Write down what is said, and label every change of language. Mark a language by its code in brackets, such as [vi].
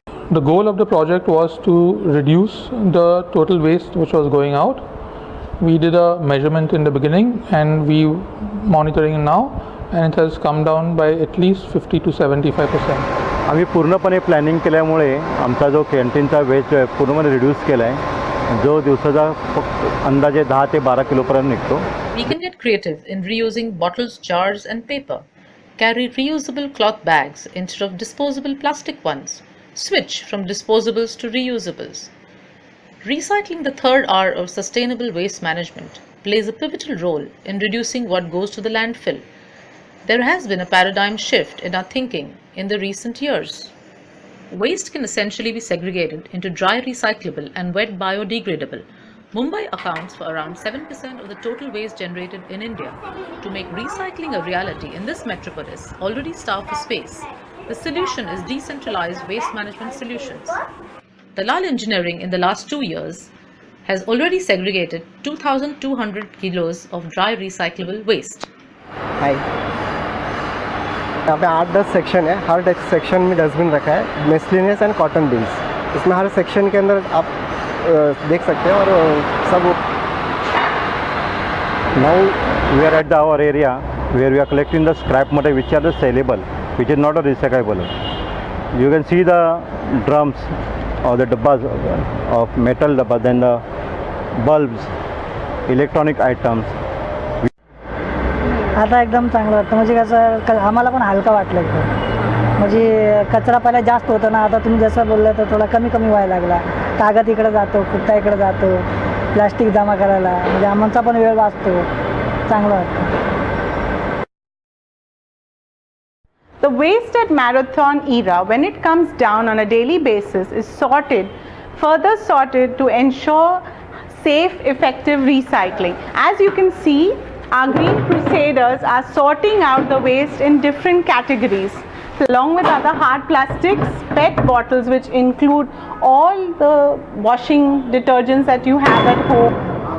[en] The goal of the project was to reduce the total waste which was going out. We did a measurement in the beginning and we monitoring now, and it has come down by at least 50 to 75%. [mr] आम्ही पूर्णपणे planning केल्यामुळे आमचा जो कॅन्टीनचा waste जो आहे पूर्णपणे reduce केला आहे, जो दिवसाचा अंदाजे 10 ते 12 किलोपर्यंत निघतो. [en] We can get creative in reusing bottles, jars and paper. Carry reusable cloth bags instead of disposable plastic ones. Switch from disposables to reusables. Recycling, the third R of sustainable waste management, plays a pivotal role in reducing what goes to the landfill. There has been a paradigm shift in our thinking in the recent years. Waste can essentially be segregated into dry recyclable and wet biodegradable. Mumbai accounts for around 7% of the total waste generated in India. To make recycling a reality in this metropolis, already starved for space, the solution is decentralized waste management solutions. Dalal Engineering in the last 2 years has already segregated 2,200 kilos of dry recyclable waste. [hi] हाय, यहाँ पे 8-10 section है. हर section में dustbin रखा है, miscellaneous and cotton beans. इसमें हर section के अंदर आप देख सकते हैं. और सब [en] Now we are at our area where we are collecting the scrap material which are the sellable, which is not a recyclable. You can see the drums or the dabbas of metal dabbas, then the bulbs, electronic items. [mr] आता एकदम चांगलं वाटतं. म्हणजे कसं आम्हाला पण हलका वाटलं एकदम. म्हणजे कचरा पहिला जास्त होता ना, आता तुम्ही जसं बोललं तर थोडा कमी व्हायला लागला. कागद इकडे जातो, कुठता इकडे जातो, प्लास्टिक जमा करायला, म्हणजे आमचा पण वेळ वाचतो. चांगलं वाटतं. [en] The waste at Marathon Era, when it comes down on a daily basis, is further sorted to ensure safe, effective recycling. As you can see, our Green Crusaders are sorting out the waste in different categories, along with other hard plastics, PET bottles, which include all the washing detergents that you have at home.